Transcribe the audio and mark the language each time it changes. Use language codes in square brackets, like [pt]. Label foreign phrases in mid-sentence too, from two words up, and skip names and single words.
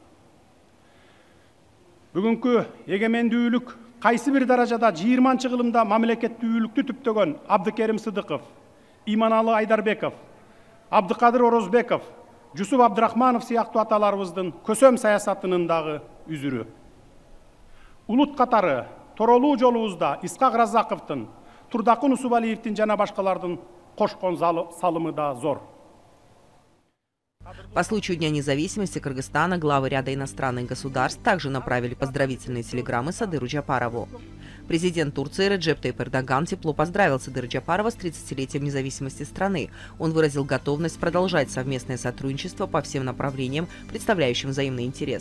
[ky] Бүгүнкү эгемендүүлүк кайсы бир даражада 20-кылымда мамлекеттүүлүктү түптөгөн Абдыкерим Сыдыков, Иманалы Айдарбеков, Абдыкадыр Орозбеков, Жусуп Абдрахманов сыяктуу аталарыбыздын көсөм саясатынын дагы үзүрү. Улут катары Торолуу жолубузда Исхак Разаковдун, Турдакын Усубалиевдин жана башкалардын кошкон салымы да зор. [ru] По случаю Дня независимости Кыргызстана главы ряда иностранных государств также направили поздравительные телеграммы Садыру Джапарову. Президент Турции Реджеп Тайип Эрдоган тепло поздравил Садыра Джапарова с 30-летием независимости страны. Он выразил готовность продолжать совместное сотрудничество по всем направлениям, представляющим взаимный интерес.